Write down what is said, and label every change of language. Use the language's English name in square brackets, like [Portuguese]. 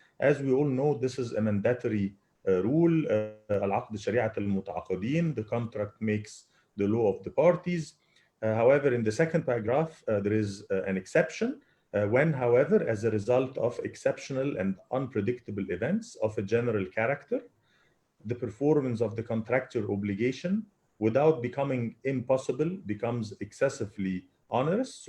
[English] As we all know, this is a mandatory rule. [Arabic] العقد شريعة المتعاقدين. [English] The contract makes the law of the parties. However, in the second paragraph, there is an exception when, however, as a result of exceptional and unpredictable events of a general character, the performance of the contractual obligation without becoming impossible becomes excessively onerous.